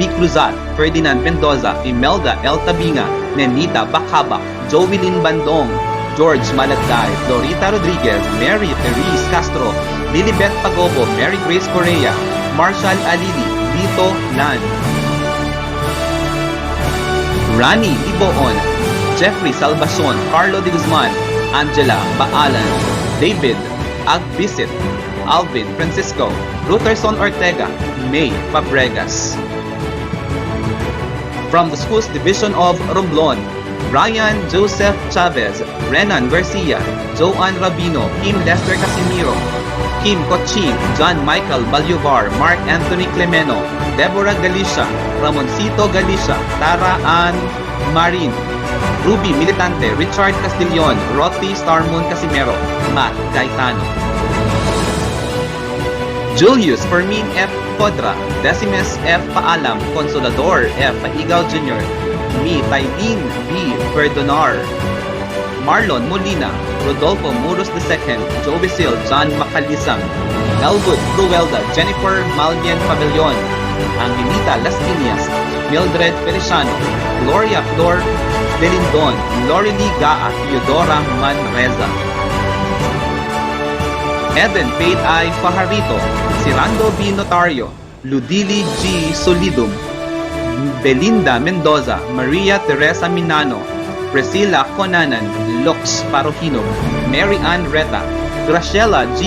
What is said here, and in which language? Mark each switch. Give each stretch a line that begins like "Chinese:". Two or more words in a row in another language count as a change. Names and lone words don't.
English: Cruzat, Ferdinand Mendoza, Imelda L. Tabinga, Nenita Bakhabak, Jovelyn Bandong, George Malagday, Florita Rodriguez, Mary Therese Castro, Lilibet Pagobo, Mary Grace Correa, Marshall Alili, Lito Lan, Rani Liboon, Jeffrey Salvacion, Carlo de Guzman, Angela Baalan, David Agbisit, Alvin Francisco, Ruterson Ortega, May Fabregas. From the Schools Division of Romblon, Ryan Joseph Chavez, Renan Garcia, Joanne Rabino, Kim Lester Casimiro, Kim Cochim, John Michael Balyovar, Mark Anthony Clemeno, Deborah Galicia, Ramoncito Galicia, Tara Ann Marin, Ruby Militante, Richard Castillon, Roti Starmon Casimero, Matt Gaetano, Julius Fermin F. Podra, Decimus F. Paalam, Consolador F. Paigaw Jr., Mi Tailin B. Perdonar, Marlon Molina, Rodolfo Muros II, Joe Bisil, John Macalisang, Elwood Cruelda, Jennifer Malien Pavilion, Angelita Las Piñas, Mildred Feliciano, Gloria Flor Delindon, Lorely Gaa, Theodora Manreza, Eden Faith I. Fajarito, Sirando B. Notario, Ludili G. Solidum, Belinda Mendoza, Maria Teresa Minano, Priscilla Conanan, Lux Parohinog, Mary Ann Reta, Graciela G.